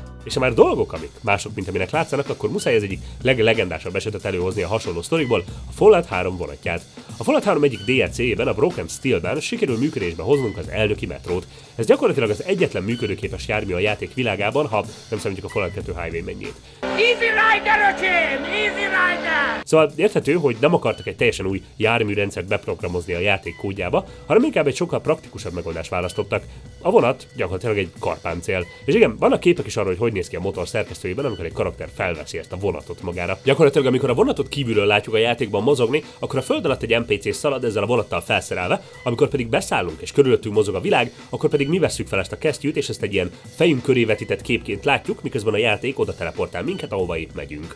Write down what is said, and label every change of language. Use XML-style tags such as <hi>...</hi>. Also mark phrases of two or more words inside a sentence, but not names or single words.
<hu>és ha már dolgok, amik mások, mint aminek látszanak, akkor muszáj az egyik leglegendásabb esetet előhozni a hasonló sztorikból, a Fallout 3 vonatját. A Fallout 3 egyik DLC-ben, a Broken Steel-ben sikerül működésbe hoznunk az elnöki metrót. Ez gyakorlatilag az egyetlen működőképes jármű a játék világában, ha nem számítjuk a Fallout 2 Highway mennyét.</hu> <en>Easy rider, Jim! Easy rider!</en> <hu>Szóval érthető, hogy nem akartak egy teljesen új járműrendszert beprogramozni a játék kódjába, hanem inkább egy sokkal praktikusabb megoldást választottak. A vonat gyakorlatilag egy karpáncél. És igen, vannak képek is arról, hogy néz ki a motor szerkesztőjében, amikor egy karakter felveszi ezt a vonatot magára. Gyakorlatilag, amikor a vonatot kívülről látjuk a játékban mozogni, akkor a föld alatt egy NPC szalad ezzel a vonattal felszerelve, amikor pedig beszállunk és körülöttünk mozog a világ, akkor pedig mi vesszük fel ezt a kesztyűt, és ezt egy ilyen fejünk köré vetített képként látjuk, miközben a játék oda teleportál minket, ahova épp megyünk.</hu>